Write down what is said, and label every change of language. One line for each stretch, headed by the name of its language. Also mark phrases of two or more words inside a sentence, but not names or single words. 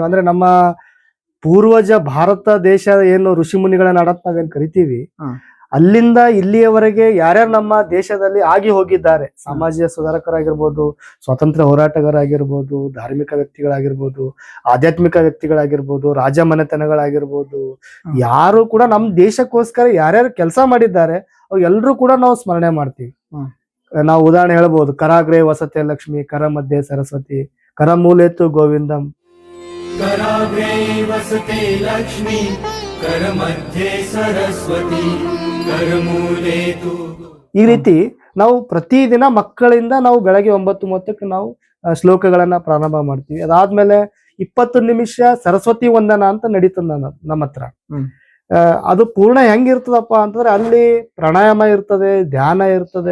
Kannada: ಅಂದ್ರೆ ನಮ್ಮ ಪೂರ್ವಜ ಭಾರತ ದೇಶ ಏನು ಋಷಿ ಮುನಿಗಳ ನಾಡಂತ ನಾವೇನ್ ಕರಿತೀವಿ, ಅಲ್ಲಿಂದ ಇಲ್ಲಿಯವರೆಗೆ ಯಾರ್ಯಾರು ನಮ್ಮ ದೇಶದಲ್ಲಿ ಆಗಿ ಹೋಗಿದ್ದಾರೆ, ಸಾಮಾಜಿಕ ಸುಧಾರಕರಾಗಿರ್ಬೋದು, ಸ್ವಾತಂತ್ರ್ಯ ಹೋರಾಟಗಾರರಾಗಿರ್ಬೋದು, ಧಾರ್ಮಿಕ ವ್ಯಕ್ತಿಗಳಾಗಿರ್ಬೋದು, ಆಧ್ಯಾತ್ಮಿಕ ವ್ಯಕ್ತಿಗಳಾಗಿರ್ಬೋದು, ರಾಜ ಮನೆತನಗಳಾಗಿರ್ಬೋದು, ಯಾರು ಕೂಡ ನಮ್ಮ ದೇಶಕ್ಕೋಸ್ಕರ ಯಾರ್ಯಾರು ಕೆಲಸ ಮಾಡಿದ್ದಾರೆ ಅವ್ ಎಲ್ರು ಕೂಡ ನಾವು ಸ್ಮರಣೆ ಮಾಡ್ತೀವಿ. ನಾವು ಉದಾಹರಣೆ ಹೇಳ್ಬೋದು,
Sanskrit: ಕರಾಗ್ರೆ ವಸತೆ ಲಕ್ಷ್ಮಿ, ಕರ ಮಧ್ಯೆ ಸರಸ್ವತಿ, ಕರ ಮೂಲೆತು ಗೋವಿಂದಂ. कराग्रे वसते लक्ष्मी करमध्ये सरस्वती करमूले तु.
Kannada: ಈ ರೀತಿ ನಾವು ಪ್ರತಿದಿನ ಮಕ್ಕಳಿಂದ ನಾವು ಬೆಳಗ್ಗೆ 9:30ಕ್ಕೆ ನಾವು ಶ್ಲೋಕಗಳನ್ನ ಪ್ರಾರಂಭ ಮಾಡ್ತೀವಿ. ಅದಾದ್ಮೇಲೆ 20 ನಿಮಿಷ ಸರಸ್ವತಿ ವಂದನ ಅಂತ ನಡೀತದ ನಮ್ಮ ಹತ್ರ. ಅದು ಪೂರ್ಣ ಹೆಂಗಿರ್ತದಪ್ಪ ಅಂತಂದ್ರೆ ಅಲ್ಲಿ ಪ್ರಾಣಾಯಾಮ ಇರ್ತದೆ, ಧ್ಯಾನ ಇರ್ತದೆ.